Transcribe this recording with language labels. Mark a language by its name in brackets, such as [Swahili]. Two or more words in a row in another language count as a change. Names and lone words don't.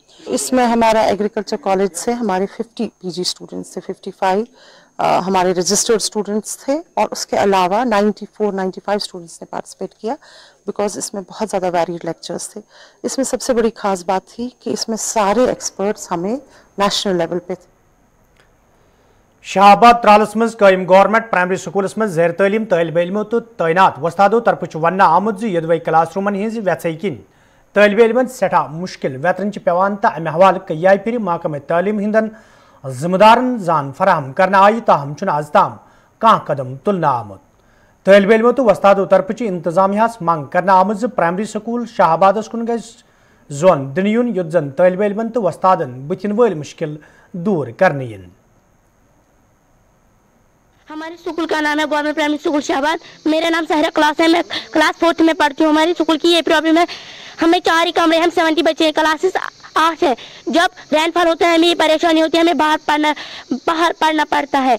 [Hindi] इसमें हमारा एग्रीकल्चर कॉलेज से हमारे 50 [English] PG students [Hindi] थे, 55 हमारे [English] registered students [Hindi] थे और उसके अलावा 94-95 स्टूडेंट्स ने पार्टिसिपेट किया बिकॉज इसमें बहुत ज़्यादा [English] varied lectures [Hindi] थे। इसमें सबसे बड़ी खास बात थी कि इसमें सारे एक्सपर्ट्स हमें [English] national level [Hindi] पे थे। [Kashmiri] शाहबाद त्रालस मज कायम गवर्नमेंट प्राइमरी स्कूलस मज ज़ेर तलीम तलब इल्मो तो तैनात वस्तादों तरफ वन आमुत यदवै क्लास रूमन हज वेचै किन तलब इल्मन सठा मुश्किल वेतरन पेवान तो अमे हवाले कई फिर महकमे तालीम हिंदन जिम्मेदारन जान फराहम करना आई, ताहम आज ताम कह कदम तुलना आमुत। तलब इल्मो तो वस्तादों तरफ इंतजामिया मंग करना आमुत प्राइमरी स्कूल शाहबादस कुन गज जोन दिन युन युत जन तलब इल्मन तो वस्तादन बुथिन वल मुश्किल दूर करने इन। [Hindi] हमारे स्कूल का नाम है गवर्नमेंट प्राइमरी स्कूल शाहबाद। मेरा नाम सहरा क्लास है, मैं क्लास 4th में पढ़ती हूँ। हमारी स्कूल की ये प्रॉब्लम है, हमें 4 ही कमरे, हम 70 बच्चे हैं, क्लासेस 8 है। जब रेनफॉल होता है हमें ये परेशानी होती है, हमें बाहर पढ़ना पड़ता है।